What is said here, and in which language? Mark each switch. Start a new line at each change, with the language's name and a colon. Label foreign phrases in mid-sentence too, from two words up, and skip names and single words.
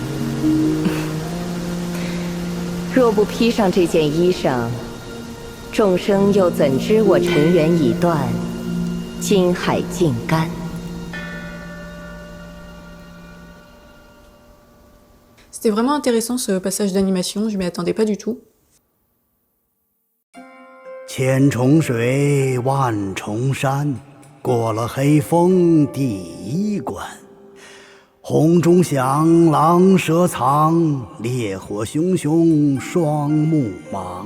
Chinese: 若不披上这件衣裳，众生又怎知我尘缘已断，心海尽干？
French: C'était vraiment intéressant ce passage d'animation, je m'y attendais pas du tout.
Chinese: 千重水，万重山，过了黑风第一关。红中响，狼蛇藏，烈火熊熊双目盲。